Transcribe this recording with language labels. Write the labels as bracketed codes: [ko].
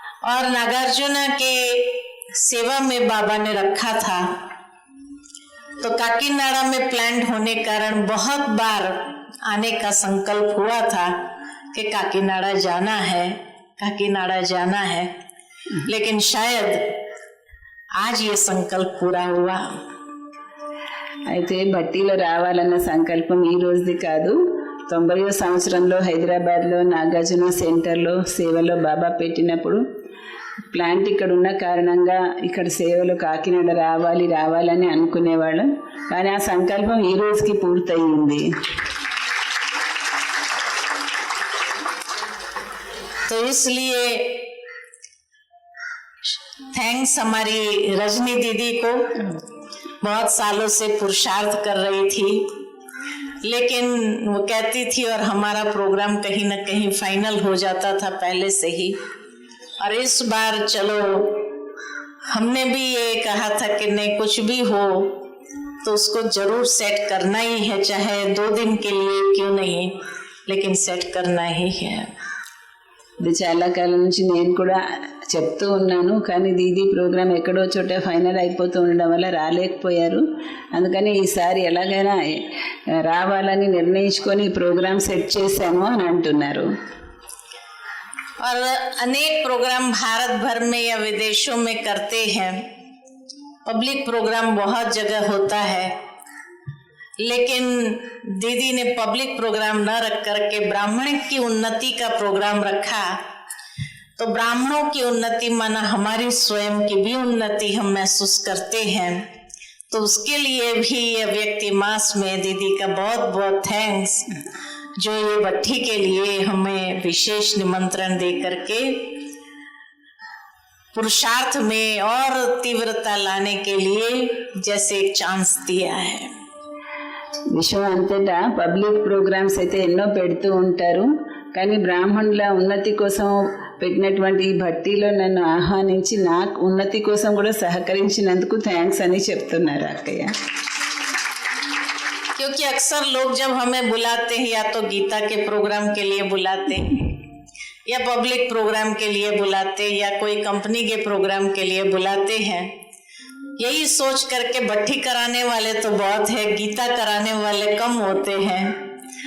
[hi] और नागार्जुना के सेवा में बाबा ने रखा था, तो काकीनाडा में प्लांट होने कारण बहुत बार आने का संकल्प हुआ था कि काकीनाडा जाना है, लेकिन शायद आज ये संकल्प पूरा हुआ. [te] అయితే భట్టీలో రావాలన్న సంకల్పం ఈ రోజుది కాదు. 90వ సంవత్సరంలో హైదరాబాద్లో నాగార్జున సెంటర్లో సేవలో బాబా పెట్టినప్పుడు ప్లాంట్ ఇక్కడ ఉన్న కారణంగా ఇక్కడ సేవలు కాకినాడ రావాలని అనుకునేవాళ్ళం. కానీ ఆ సంకల్పం ఈ రోజుకి పూర్తయింది. [hi] तो इसलिए थैंक्स हमारी रजनी दीदी को, बहुत सालों से पुरुषार्थ कर रही थी, लेकिन वो कहती थी और हमारा प्रोग्राम कहीं ना कहीं फाइनल हो जाता था पहले से ही. और इस बार चलो हमने भी ये कहा था कि नहीं, कुछ भी हो तो उसको जरूर सेट करना ही है, चाहे 2 दिन के लिए क्यों नहीं, लेकिन सेट करना ही है. [te] ఇది చాలా కాలం నుంచి నేను కూడా చెప్తూ ఉన్నాను. కానీ దీదీ ప్రోగ్రాం ఎక్కడో చోట ఫైనల్ అయిపోతూ ఉండడం వల్ల రాలేకపోయారు. అందుకని ఈసారి ఎలాగైనా రావాలని నిర్ణయించుకొని ప్రోగ్రాం సెట్ చేశాము అని అంటున్నారు. [hi] और अनेक प्रोग्राम भारत भर में या विदेशों में करते हैं. पब्लिक प्रोग्राम बहुत जगह होता है, लेकिन दीदी ने पब्लिक प्रोग्राम न रख करके ब्राह्मण की उन्नति का प्रोग्राम रखा. तो ब्राह्मणों की उन्नति माना हमारी स्वयं की भी उन्नति हम महसूस करते हैं. तो उसके लिए भी ये व्यक्ति मास में दीदी का बहुत बहुत थैंक्स, जो ये भट्टी के लिए हमें विशेष निमंत्रण दे करके पुरुषार्थ में और तीव्रता लाने के लिए जैसे एक चांस दिया है. [te] విశ్వం అంతటా పబ్లిక్ ప్రోగ్రామ్స్ అయితే ఎన్నో పెడుతూ ఉంటారు. కానీ బ్రాహ్మణుల ఉన్నతి కోసం పెట్టినటువంటి ఈ భట్టీలో నన్ను ఆహ్వానించి నా ఉన్నతి కోసం కూడా సహకరించినందుకు థ్యాంక్స్ అని చెప్తున్నారు అక్కయ్య. [hi] क्योंकि अक्सर लोग जब हमें बुलाते हैं, या तो गीता के प्रोग्राम के लिए बुलाते, या पब्लिक प्रोग्राम के लिए बुलाते, या कोई कंपनी के प्रोग्राम के लिए बुलाते हैं, यही सोच करके भट्टी कराने वाले तो बहुत है, गीता कराने वाले कम होते हैं.